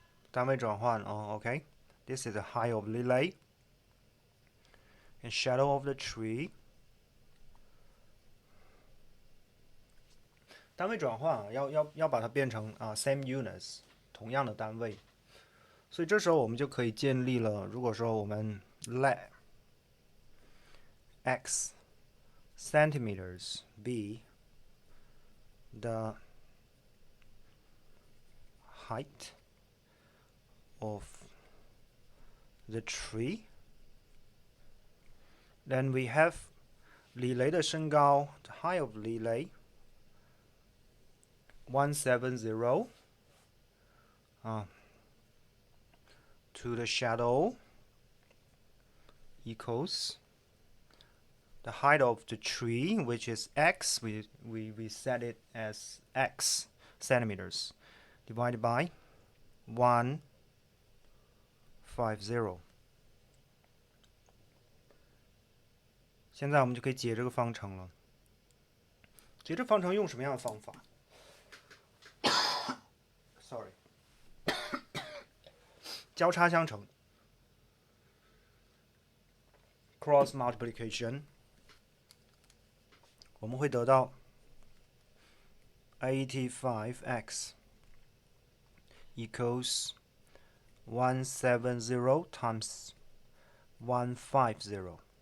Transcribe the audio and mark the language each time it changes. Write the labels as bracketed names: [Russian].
[English] 单位转换哦，OK。This is the height of Lily and shadow of the tree。 [Chinese] 单位转换要把它变成 same units 同样的单位，所以这时候我们就可以建立了。 [English] 如果说我们 let x centimeters be the height of the tree, then we have 李雷的身高 the height of 李雷170 to the shadow equals the height of the tree, which is x. We set it as x centimeters divided by 150。 [Chinese] 现在我们就可以解这个方程了。解这方程用什么样的方法？Sorry， 交叉相乘 ， cross multiplication，我们会得到 85x equals 170 times 150。